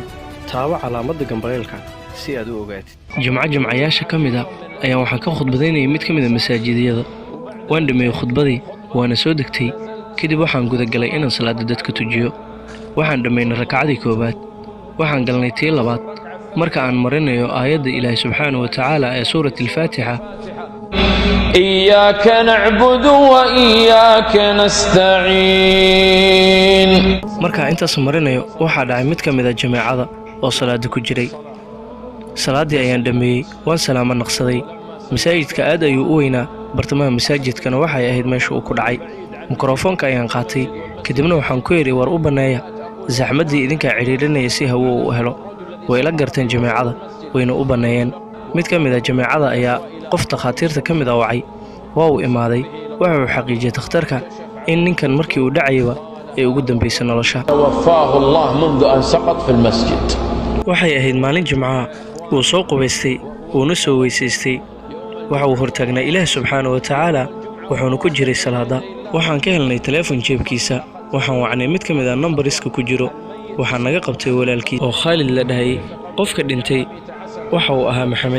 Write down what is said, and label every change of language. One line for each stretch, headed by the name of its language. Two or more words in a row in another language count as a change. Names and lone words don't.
Somali: Taaba calaamadda gambaleelka si aad u ogaatid. Jumcayaasha kamida ayaa waxaan ka khudbadaynay mid kamid ah masaajidada. Waan dhameeyay khudbadii waana soo degtay kadib waxaan guda galay inaan salaada dadka tujiyo. Waxaan dhameynay rakcadii koobaad. Waxaan galnay tii labaad marka aan marinayo aayadda Ilaahay
Arabic: سبحانه وتعالى
Somali: ee suurat al-Faatiha.
Arabic: إياك نعبد وإياك نستعين.
Somali: marka intaas marinayo waxa dhacay mid kamid ah jamaacada oo salaada ku jiray. Salaadii ayaan dhameeyay waan salaamo naqsaday. Masaajidka aad ayuu u weynaa bartamaha masaajidkana waxay ahayd meesha uu ku dhacay. Mikrofoonka ayaan qaatay kadibna waxaan ku yiri war u baneeya zaxmadii idinka ciriirinaya si hawo u helo. way la garteen jamaacada wayna u baneeyeen. mid kamid ah jamaacada ayaa qof takhaatiirta kamid ah wacay waa uu imaaday waxa uu xaqiijiyay takhtarka in ninkan markii uu dhacayba ay ugu dambeysay nolosha.
Arabic: توفاه الله منذ أن سقط في المسجد.
Somali: waxay ahayd maalin jimcaha uu soo qubaystay uuna soo weysaystay waxa uu hortaagnaa Ilaah
Arabic: سبحانه وتعالى
Somali: wuxuuna ku jiray salaada. waxaan ka helnay telefoon jeebkiisa waxaan wacnay mid kamid ah numberska ku jiro waxaan naga qabtay walaalkii oo Khalid la dhahay qofka dhintay waxa uu ahaa Maxamed.